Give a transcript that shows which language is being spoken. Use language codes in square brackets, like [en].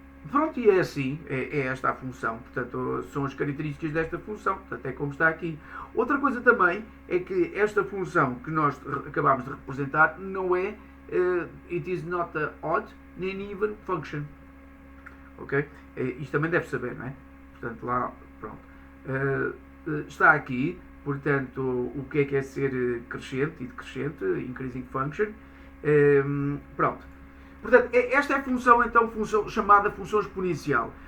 [pt] Pronto, e é assim, é esta a função, portanto são as características desta função, portanto é como está aqui. Outra coisa também é que esta função que nós acabámos de representar não é [en] it is not a odd [pt] nem [en] even function. [pt] Ok? Isto também deve saber, não é? Portanto, lá, pronto. Está aqui, portanto, o que é ser crescente e decrescente, [en] increasing function. [pt] Pronto. Portanto, esta é a função, então, chamada função exponencial.